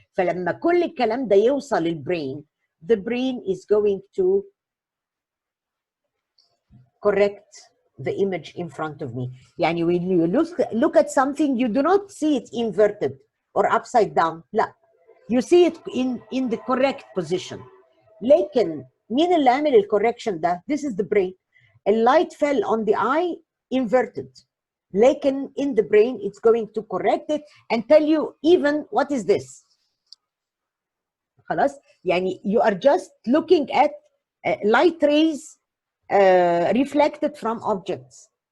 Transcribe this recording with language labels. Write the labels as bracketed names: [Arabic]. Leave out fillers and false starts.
[Arabic] فلما كل الكلام ده يوصل للبرين, [English] the brain is going to correct the image in front of me. يعني when you look at something, you do not see it inverted or upside down. لا, you see it in the correct position. [Arabic] لكن مين اللي عمل الكوركشن ده؟ [English] This is the brain. A light fell on the eye inverted. لكن in the brain it's going to correct it and tell you even what is this. [Arabic] خلاص؟ يعني [English] you are just looking at light rays reflected from objects.